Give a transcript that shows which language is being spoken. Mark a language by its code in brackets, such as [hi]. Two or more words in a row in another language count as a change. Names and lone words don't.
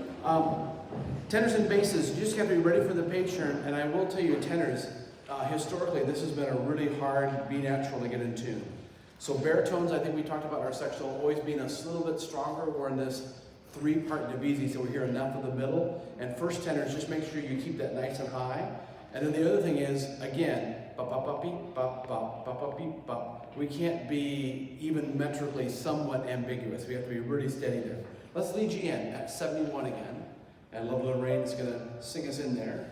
[en] Tenors and basses, you just have to be ready for the page turn, and I will tell you, tenors, historically, this has been a really hard B natural to get in tune. So baritones, I think we talked about in our sectional, always being a little bit stronger. We're in this three-part division, so we hear enough of the middle. And first tenors, just make sure you keep that nice and high. And then the other thing is, again, ba-ba-ba-beep, ba-ba-ba-beep, ba. We can't be even metrically somewhat ambiguous. We have to be really steady there. Let's lead you in at 71 again. And lovely Lorraine is going to sing us in there.